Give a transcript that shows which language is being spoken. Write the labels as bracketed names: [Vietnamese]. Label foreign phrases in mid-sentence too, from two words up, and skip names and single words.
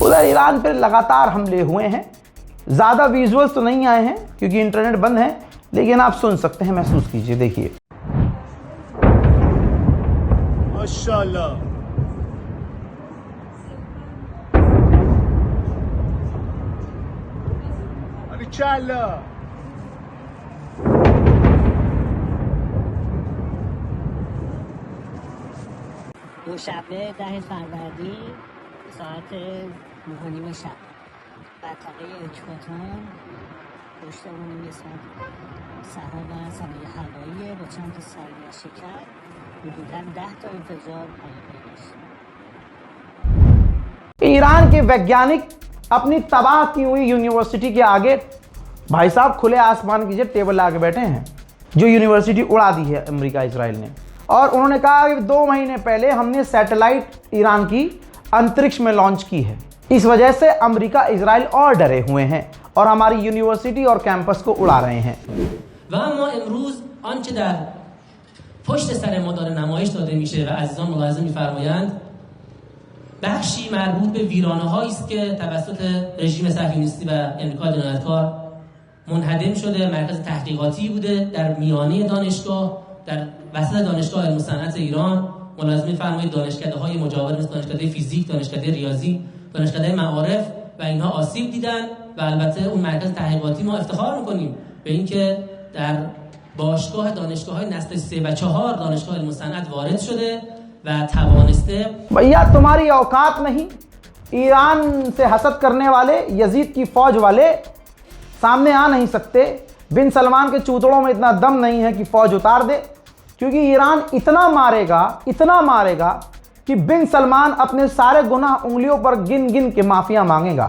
[Hindi] उधर ईरान पर लगातार हमले हुए हैं। ज़्यादा विजुअल्स तो नहीं आए हैं क्योंकि इंटरनेट बंद है, लेकिन आप सुन सकते हैं, महसूस कीजिए, देखिए। माशाअल्लाह, माशाअल्लाह। [Persian] دوشنبه 10 فروردین ساعت 9:30 شب منطقه اکباتان پشتمون قسمت صحرا و زمین هوایی با چند تا سرگشته کرد حدوداً 10 تا انفجار پیدا شد. [Hindi] ईरान के वैज्ञानिक अपनी तबाह की हुई यूनिवर्सिटी के आगे भाई साहब खुले आसमान की टेबल ला के बैठे हैं, जो यूनिवर्सिटी उड़ा दी है अमेरिका इसराइल ने। और उन्होंने कहा कि 2 महीने पहले हमने सैटेलाइट ईरान की अंतरिक्ष में लॉन्च की है, इस वजह से अमेरिका इसराइल और डरे हुए हैं और हमारी यूनिवर्सिटी और कैंपस को उड़ा रहे हैं। [Persian] پشت سر ما داره نمایش داده میشه و عزیزان ملاحظه می‌فرمایند بخشی مربوط به ویرانه‌هایی است که توسط رژیم صهیونیستی و امریکا جنایتکار منهدم شده. مرکز تحقیقاتی بوده در میانه دانشگاه، در وسط دانشگاه علم و صنعت ایران. ملاحظه می‌فرمایید دانشکده‌های مجاور مثل دانشکده فیزیک، دانشکده ریاضی، دانشکده معارف و اینها آسیب دیدن و البته اون مرکز تحقیقاتی ما افتخار می‌کنیم به اینکه در باشگاه دانشگاه‌های نسل 3 و 4 دانشگاه علم و صنعت وارد شده و توانسته। [Hindi] भैया तुम्हारी औकात नहीं, ईरान से हसद करने वाले यजीद की फौज वाले सामने आ नहीं सकते। बिन सलमान के चूतड़ों में इतना दम नहीं है कि फौज उतार दे, क्योंकि ईरान इतना मारेगा कि बिन सलमान अपने सारे गुनाह उंगलियों पर गिन गिन के माफिया मांगेगा।